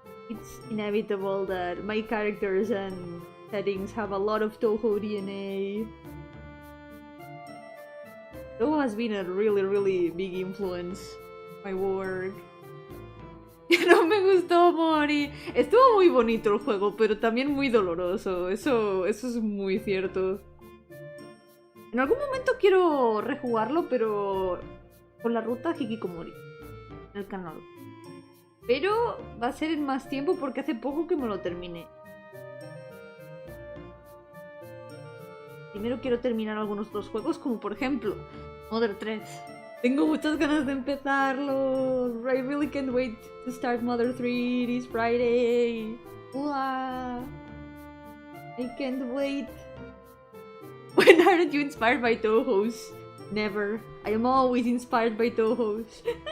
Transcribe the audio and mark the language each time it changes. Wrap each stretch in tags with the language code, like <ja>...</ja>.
<en>It's inevitable that my characters and settings have a lot of Toho DNA. Toho has been a really big influence on my work.</en> <es>No me gustó Mori. Estuvo muy bonito el juego, pero también muy doloroso. Eso es muy cierto. En algún momento quiero rejugarlo, pero con la ruta Hikikomori en el canal. Pero va a ser en más tiempo porque hace poco que me lo terminé. Primero quiero terminar algunos otros juegos, como por ejemplo Mother 3. Tengo muchas ganas de empezarlo.</es> <en>I really can't wait to start Mother 3 this Friday. Wow. I can't wait. When aren't you inspired by Tohos? Never. I am always inspired by Tohos.</en>